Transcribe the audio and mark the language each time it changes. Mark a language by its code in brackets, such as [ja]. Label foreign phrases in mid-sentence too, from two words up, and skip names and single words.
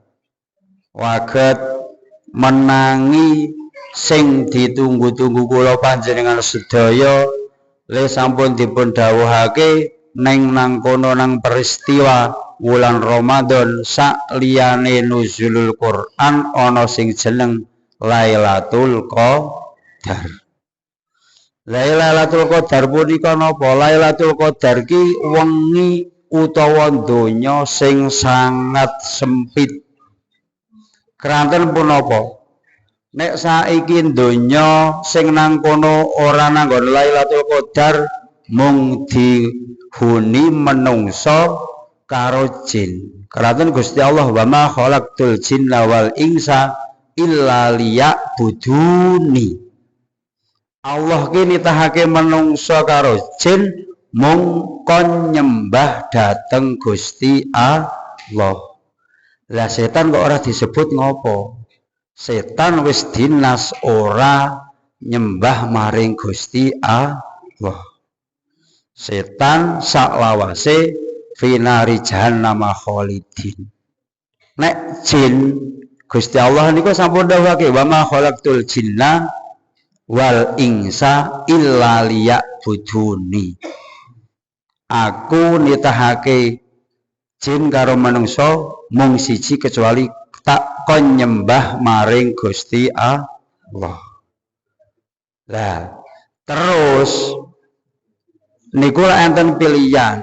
[jv] waget menangi sing ditunggu-tunggu kula panjenengan sedaya le sampun dipun dawuhake neng nang kono nang peristiwa wulan Ramadan sak liyane nuzulul Quran ana sing jeneng Lailatul Qadar. Lailatul Qadar punika napa? Lailatul Qadar ki wengi utawa donya sing sangat sempit. Keranten punapa? Nek saiki donya sing nang kono ora nanggon Lailatul Qadar mung dihuni menungso karo jin. Keratun Gusti Allah [ar] وما خلقت الجن والإنس إلا ليعبدون. [jv] Allah ki nitahake menungso karo jin mung kon nyembah dateng Gusti Allah. Lah setan kok ora disebut ngopo? Setan wis dinas ora nyembah maring Gusti Allah. Setan saklawase [ar] في نار جهنم خالدين. [jv] Nek jin Gusti Allah niku sampun dawuhake [ar] وما خلقت الجن والإنس إلا ليعبدون. [jv] Aku nitahake jin karo manungsa mung siji kecuali tak kon nyembah maring Gusti Allah. Lah, terus niku enten pilihan.